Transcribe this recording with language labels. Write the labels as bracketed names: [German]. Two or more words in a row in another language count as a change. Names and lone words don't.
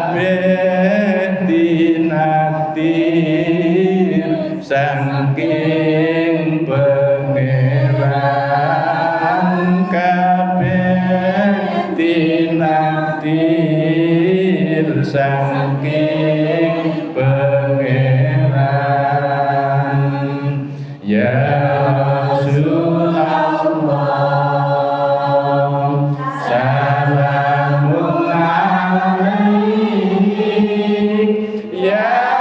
[Javanese] kabeh dinakdir saking pangeran kabeh dinakdir saking pangeran ya [Arabic] رسول الله سلام عليك يا